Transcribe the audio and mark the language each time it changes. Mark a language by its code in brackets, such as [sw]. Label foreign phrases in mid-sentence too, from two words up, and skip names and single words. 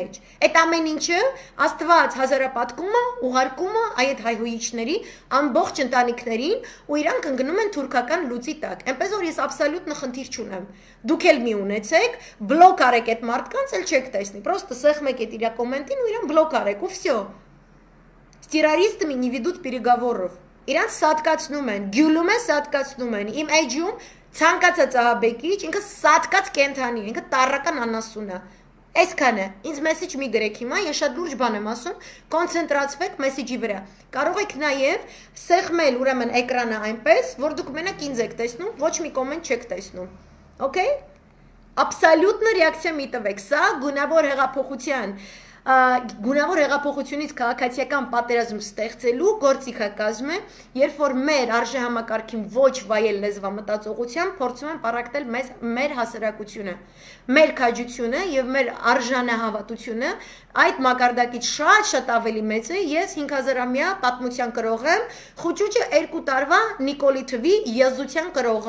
[hy] էջ։ Այդ ամեն ինչը Աստված հազարապատկում է, ուղարկում է այդ հայհոյիչների ամբողջ ընտանիքներին ու իրանք ընկնում են թուրքական լուծի տակ։ Այնպես որ ես աբսոլյուտ խնդիր չունեմ։ Դուք էլ մի ունեցեք, բլոկ արեք այդ մարդկանց, էլ չեք տեսնի։ Պրոստը սեղմեք այդ իր կոմենտին ու իրան բլոկ արեք ու всё։ [ru] С террористами не ведут переговоров։ [hy] Իրանց սատկացնում են, գյուլում են, սատկացնում են։ Իմ էջում ցանկացած ահաբեկիչ, ինքը սատկած կենթանի է, ինքը տարրական անասուն է։ Այսքանը, ինձ մեսեջ մի գրեք հիմա, ես շատ լուրջ բան եմ ասում, կոնցենտրացվեք մեսեջի վրա։ Կարող եք նաև սեղմել ուրեմն էկրանը այնպես, որ դուք մենակ ինձ եք տեսնում, ոչ մի կոմենտ չեք տեսնում։ Okay? [ru] Абсолютно реакция [hy] մի տվեք, սա գունավոր հեղափոխությունից քաղաքացիական պատերազմ ստեղծելու գործիքակազմ է, երբ որ մեր արժեհամակարգին ոչ վայել լեզվամտածողությամբ փորձում են պարակտել մեր հասարակությունը, մեր քաջությունը եւ մեր արժանահավատությունը այդ մակարդակից շատ ավելի մեծ է, ես 5000-ամյա պատմության կրող եմ, խուճուճը 2 տարվա Նիկոլի թվի եզության կրող